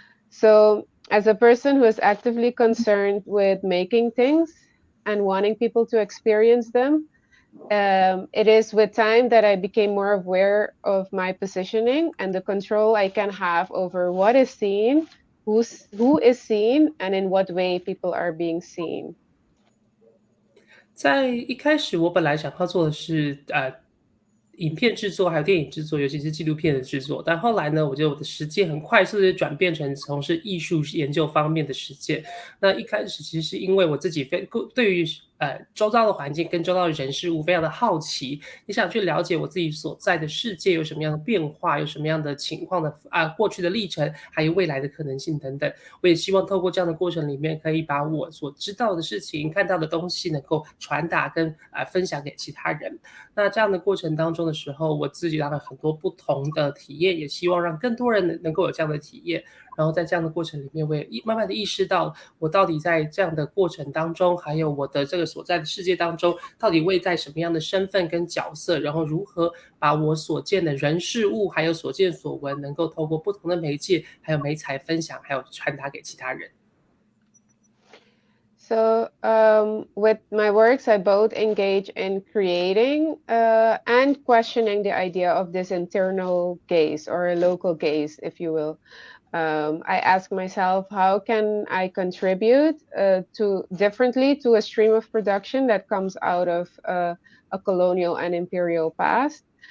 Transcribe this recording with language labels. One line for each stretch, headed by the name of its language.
English: So as a person who is actively concerned with making things and wanting people to experience them, it is with time that I became more aware of my positioning and the control I can have over what is seen, who is seen, and in what way people are being seen.
Chinese: 在一开始我本来想要做的是影片制作还有电影制作，尤其是纪录片的制作，但后来呢，我觉得我的实践很快速的转变成从事艺术研究方面的实践。那一开始其实是因为我自己对于周遭的环境跟周遭的人事物非常的好奇，也想去了解我自己所在的世界有什么样的变化，有什么样的情况的过去的历程，还有未来的可能性等等。我也希望透过这样的过程里面，可以把我所知道的事情、看到的东西能够传达跟分享给其他人。那这样的过程当中的时候，我自己有了很多不同的体验，也希望让更多人能够有这样的体验。然后在这样的过程里面，我也慢慢的意识到，我到底在这样的过程当中，还有我的这个所在的世界当中，到底位在什么样的身份跟角色，然后如何把我所见的人事物，还有所见所闻，能够透过不同的媒介，还有媒材分享，还有传达给其他人。
English: So with my works, I both engage in creating and questioning the idea of this internal gaze or a local gaze, if you will. I ask myself, how can I contribute differently to a stream of production that comes out of a colonial and imperial past?